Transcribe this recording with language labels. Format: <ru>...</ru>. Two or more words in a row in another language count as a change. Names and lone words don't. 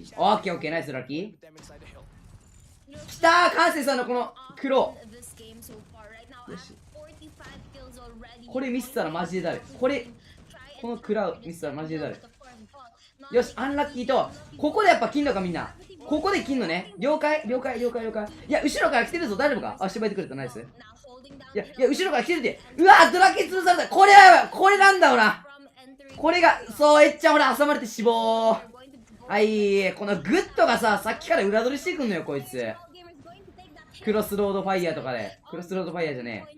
<ja>オッケーオッケー、ナイスラッキー。きたー、関西さんのこの黒。よし。これミスったらマジでだる。このクラウミスったらマジでだる。よし、アンラッキーと、ここでやっぱ切んのかみんな。ここで切んのね。了解了解了解了解。いや、後ろから来てるぞ、大丈夫か？あ、縛いてくれた、ナイス。いや、後ろから来てるって。うわー、ドラキ潰された。これはやばい。これなんだろうな。これが、そう、えっちゃんほら、挟まれて死亡。はい、このグッドがさ、さっきから裏取りしてくんのよ、こいつ。クロスロードファイヤーとかで。クロスロードファイヤーじゃねえ。</ja>